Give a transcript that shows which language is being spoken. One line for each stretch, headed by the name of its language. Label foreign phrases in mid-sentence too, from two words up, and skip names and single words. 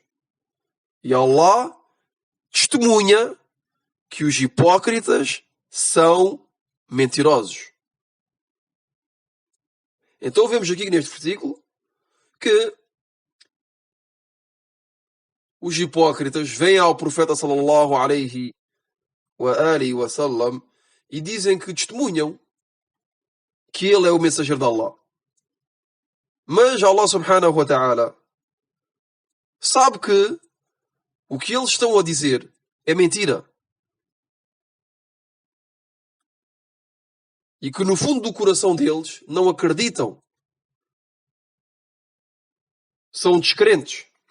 Portuguese: E Allah testemunha que os hipócritas são mentirosos. Então vemos aqui neste versículo que os hipócritas vêm ao profeta
Arabic: صلى الله عليه وسلم
Portuguese: e dizem que testemunham que ele é o mensageiro de Allah. Mas Allah
Arabic: سبحانه وتعالى
Portuguese: sabe que o que eles estão a dizer é mentira. E que no fundo do coração deles não acreditam. São descrentes.